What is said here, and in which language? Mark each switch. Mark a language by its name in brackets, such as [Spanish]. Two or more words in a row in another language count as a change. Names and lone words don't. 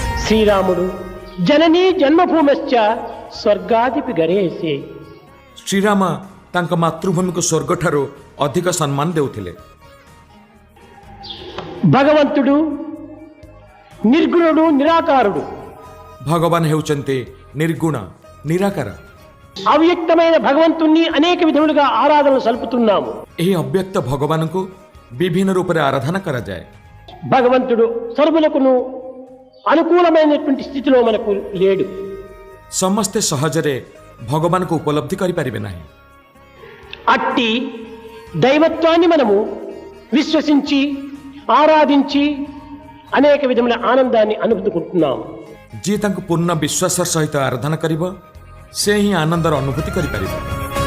[Telugu] శ్రీరాముడు [Sanskrit] జననీ జన్మభూమశ్చ స్వర్గాదిపి గరేసే. [Odia] ଶ୍ରୀରାମ ତାଙ୍କ ମାତୃଭୂମିକୁ ସ୍ୱର୍ଗଠାରୁ ଅଧିକ ସମ୍ମାନ ଦେଉଥିଲେ। [Telugu] భగవంతుడు నిర్గుణుడు నిరాకారుడు. [Odia] ଭଗବାନ ହେଉଛନ୍ତି ନିର୍ଗୁଣ ନିରାକାର। [Telugu] అవ్యక్తమైన భగవంతుణ్ణి అనేక విధములుగా ఆరాధనలు సల్పుతున్నాము. [Odia] ଏହି ଅବ୍ୟକ୍ତ ଭଗବାନଙ୍କୁ ବିଭିନ୍ନ ରୂପରେ ଆରାଧନା କରାଯାଏ। [Telugu] భగవంతుడు సర్వులకును అనుకూలమైనటువంటి స్థితిలో మనకు లేడు. [Odia] ସମସ୍ତେ ସହଜରେ ଭଗବାନଙ୍କୁ ଉପଲବ୍ଧି କରିପାରିବେ ନାହିଁ। [Telugu] అట్టి దైవత్వాన్ని మనము విశ్వసించి ఆరాధించి అనేక విధముల ఆనందాన్ని అనుభూతుకుంటున్నాము। [Odia] ଯିଏ ତାଙ୍କୁ ପୂର୍ଣ୍ଣ ବିଶ୍ୱାସର ସହିତ ଆରାଧନା କରିବ ସେ ହିଁ ଆନନ୍ଦର ଅନୁଭୂତି କରିପାରିବ।